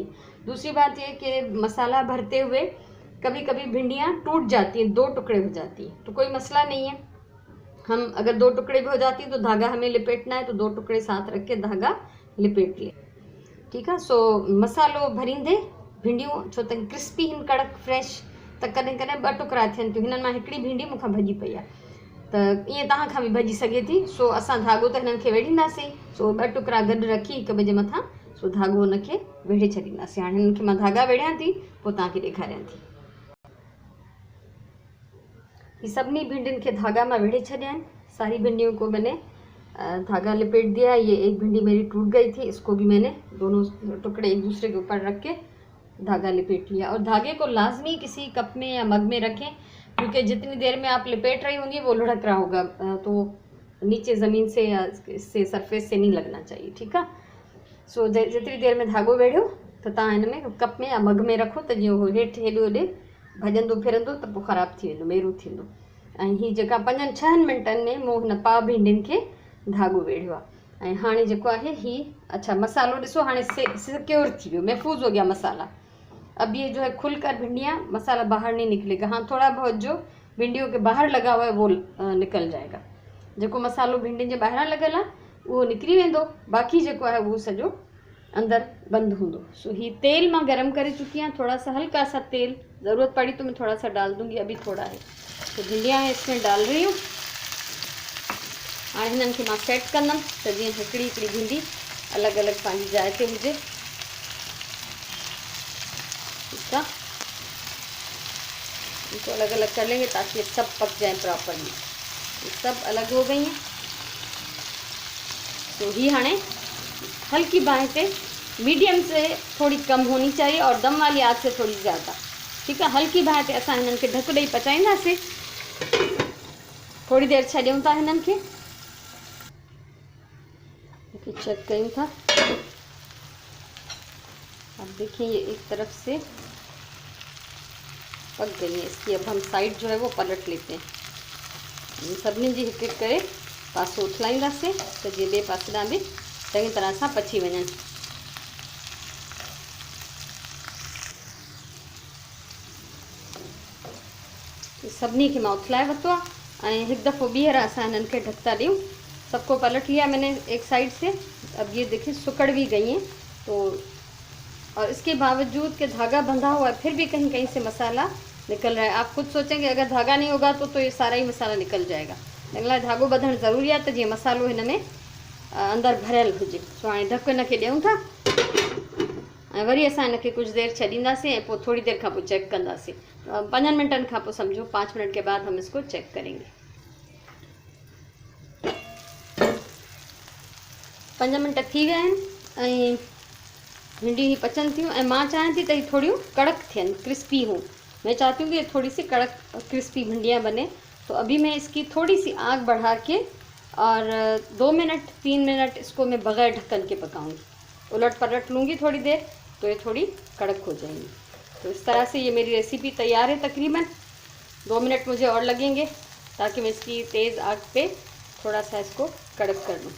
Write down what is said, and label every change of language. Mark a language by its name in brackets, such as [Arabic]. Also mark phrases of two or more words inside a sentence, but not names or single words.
[Hindi] दूसरी बात ये कि मसाला भरते हुए कभी कभी भिंडियाँ टूट जाती हैं, 2 टुकड़े हो जाती हैं, तो कोई मसला नहीं है। हम अगर 2 टुकड़े भी हो जाती है तो धागा हमें लिपेटना है तो 2 टुकड़े साथ रख के धागा लिपेट लिए। ठीक है, [Sindhi] सो मसालो भरींदे भिंडियूं छो त क्रिस्पी हिन कड़क फ्रेश, त कॾहिं कॾहिं 2 टुकड़ा थियनि थियूं। हिननि मां हिकिड़ी भिंडी मूंखां भॼी पई आहे, त ईअं तव्हां खां बि भॼी सघे थी। सो असां धागो त हिननि खे वेढ़ींदासीं, सो 2 टुकड़ा गॾु रखी हिक ॿिए जे मथां सो धागो हुनखे वेढ़े छॾींदासीं। हाणे हिननि खे मां धागा वेढ़ियां थी, पोइ तव्हांखे ॾेखारियां थी। [Hindi] ये सभी भिंडियों के धागा में [Sindhi] वेढ़े छड़िया [Hindi] हैं। सारी भिंडियों को मैंने धागा लिपेट दिया। ये एक भिंडी मेरी टूट गई थी, इसको भी मैंने दोनों टुकड़े एक दूसरे के ऊपर रख के धागा लिपेट लिया। और धागे को लाजमी किसी कप में या मग में रखें, क्योंकि जितनी देर में आप लिपेट रही होंगी वो लुढ़क रहा होगा, तो नीचे ज़मीन से या इससे सरफेस से नहीं लगना चाहिए। ठीक है, [Sindhi] सो जितनी देर में धागो वेढ़ो त त तव्हां हिन में कप में या मग में रखो त जीअं उहो हेठि हेॾे होॾे भॼंदो फिरंदो त पोइ ख़राबु थी वेंदो, मेरो थींदो। ऐं हीअ जेका 5-6 मिंटनि में मूं हिन पाव भिंडियुनि खे धाॻो वेढ़ियो आहे। ऐं हाणे जेको आहे हीअ अच्छा मसालो ॾिसो हाणे सिक्योर थी वियो, [Hindi] महफ़ूज़ हो गया मसाला। अब ये जो है खुलकर भिंडियाँ मसाला बाहर नहीं निकलेगा। हाँ, थोड़ा बहुत जो भिंडियों के बाहर लगा हुआ है वो निकल जाएगा। [Sindhi] जेको मसालो भिंडियुनि जे ॿाहिरां लॻल आहे उहो निकिरी वेंदो, बाक़ी जेको आहे उहो सॼो अंदर बंद हूंदो। सो ही तेल मां [Hindi] गरम करे चुकी हूँ, थोड़ा सा हल्का सा तेल, ज़रूरत पड़ी तो मैं थोड़ा सा डाल दूंगी, अभी थोड़ा है। तो भिंडियाँ इसमें डाल रही हूँ। [Sindhi] हाणे हिननि खे मां सेट कंदमि त जीअं हिकिड़ी हिकिड़ी भिंडी अलॻि अलॻि पंहिंजी जाइ ते हुजे। [Hindi] ठीक है, इनको अलग अलग कर लेंगे ताकि ये सब पक जाए प्रॉपरली। ये सब अलग हो गई हैं। [Sindhi] तो ही हाणे [Hindi] हल्की बाँह पे मीडियम से थोड़ी कम होनी चाहिए और दम वाली आँच से थोड़ी ज़्यादा। ठीक है, [Sindhi] हल्की बाँह पे असां हिननि खे ढक ॾेई पचाईंदासीं। थोड़ी देर छॾियूं था हिननि खे, चेक कयूं था। [Hindi] अब देखिए ये एक तरफ से पक गई है इसकी। अब हम साइड जो है वो पलट लेते हैं। [Sindhi] सभिनी जी हिकु हिकु करे पासो उथलाईंदासीं त जीअं ॿिए पासे ॾांहुं बि चङी तरह सां पची वञनि। सभिनी खे मां उथलाए वरितो आहे ऐं हिकु दफ़ो ॿीहर असां हिननि खे ढकता ॾियूं। [Hindi] सबको पलट लिया मैंने एक साइड से। अब ये देखिए सुकड़ भी गई हैं। तो और इसके बावजूद कि धागा बंधा हुआ है फिर भी कहीं कहीं से मसाला निकल रहा है। आप खुद सोचेंगे अगर धागा नहीं होगा तो ये सारा ही मसाला निकल जाएगा। [Sindhi] अगला धागो बंधण ज़रूरी आहे त जीअं मसालो हिन में अंदर भरियल हुजे। सो हाणे ढक हिन खे ॾियूं था ऐं वरी असां हिन खे कुछ देर छॾींदासीं ऐं पोइ थोड़ी देर खां पोइ चेक कंदासीं। [Hindi] 5 [Sindhi] मिनटनि खां पोइ समझो [Hindi] 5 मिनट के बाद हम इसको चेक करेंगे। [Sindhi] 5 मिनट थी विया आहिनि ऐं भिंडी ही पचन थियूं ऐं मां चाहियां थी त ही थोड़ियूं कड़क थियनि, [Hindi] क्रिस्पी हों। मैं चाहती हूँ कि थोड़ी सी कड़क क्रिस्पी भिंडियाँ बने। तो अभी मैं इसकी थोड़ी सी आग बढ़ा के और 2 मिनट 3 मिनट इसको मैं बगैर ढक्कन के पकाऊंगी। उलट पलट लूँगी थोड़ी देर तो ये थोड़ी कड़क हो जाएंगी। तो इस तरह से ये मेरी रेसिपी तैयार है। तकरीबन 2 मिनट मुझे और लगेंगे ताकि मैं इसकी तेज़ आग पे थोड़ा सा इसको कड़क कर लूँ।